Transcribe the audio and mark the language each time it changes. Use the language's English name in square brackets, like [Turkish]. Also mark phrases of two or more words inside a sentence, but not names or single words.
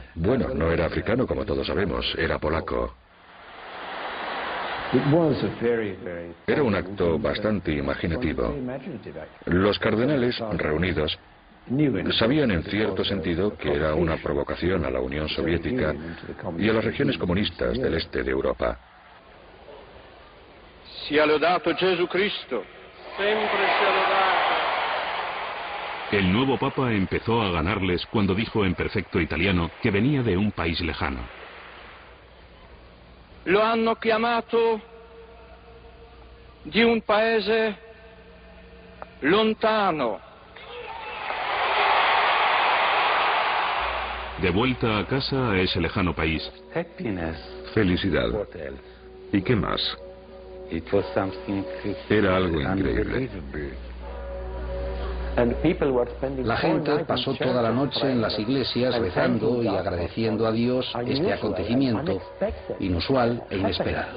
[Spanish] Bueno, no era africano como todos sabemos, era polaco. Era un acto bastante imaginativo. Los cardenales reunidos sabían en cierto sentido que era una provocación a la Unión Soviética y a las regiones comunistas del este de Europa. [Italian] Sia lodato Jesucristo. Siempre sia lodato. [Spanish] El nuevo Papa empezó a ganarles cuando dijo en perfecto italiano que venía de un país lejano. [Italian] Lo hanno chiamato di un paese lontano. [Spanish] De vuelta a casa a ese lejano país. Felicidad. ¿Y qué más? Era algo increíble. La gente pasó toda la noche en las iglesias rezando y agradeciendo a Dios este acontecimiento inusual e inesperado.